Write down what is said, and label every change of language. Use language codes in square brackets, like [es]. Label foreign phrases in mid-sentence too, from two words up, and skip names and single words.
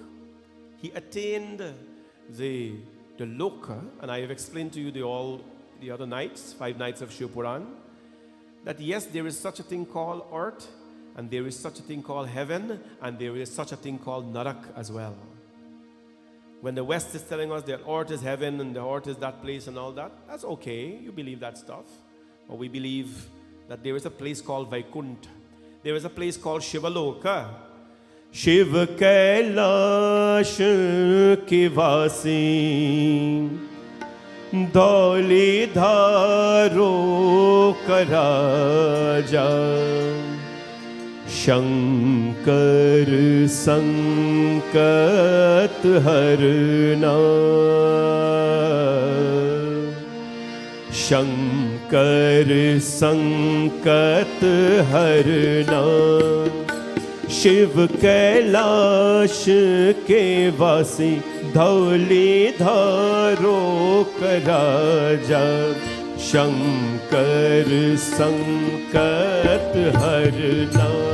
[en] He attained the loka, and I have explained to you the other nights, 5 nights of Shiv Puran, that yes, there is such a thing called earth, and there is such a thing called heaven, and there is such a thing called narak as well. When the West is telling us that earth is heaven and the earth is that place and all that, that's okay, you believe that stuff. But we believe that there is a place called Vaikuntha. There is a place called Shivaloka. [hi] शिव कैलाश के वासी धौली धारो कराजा शंकर संकट हरना शंकर संकट हरना शिव कैलाश के वासी धौली धारो कराजा शंकर संकट हरना